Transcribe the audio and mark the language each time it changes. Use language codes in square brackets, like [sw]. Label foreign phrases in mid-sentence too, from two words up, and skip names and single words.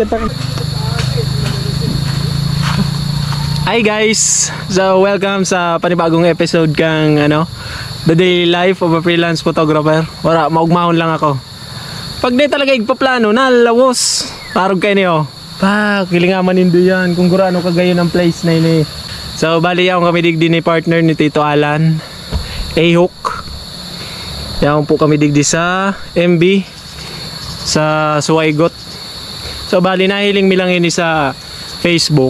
[en] Hi guys! So welcome [bik] sa panibagong episode kang The Daily Life of a Freelance Photographer. Wala, maugmahon lang ako. Pag di talaga igpaplano, nalawos. Parang kayo niyo. Kilingaman nindo yan. Kung gurano kagayon ang place na ini. So bali ako kami digdi ni partner ni Tito Alan A-Hook. Yan po kami digdi sa MB sa Suwaygot. So bali nahiling mi lang ini sa Facebook.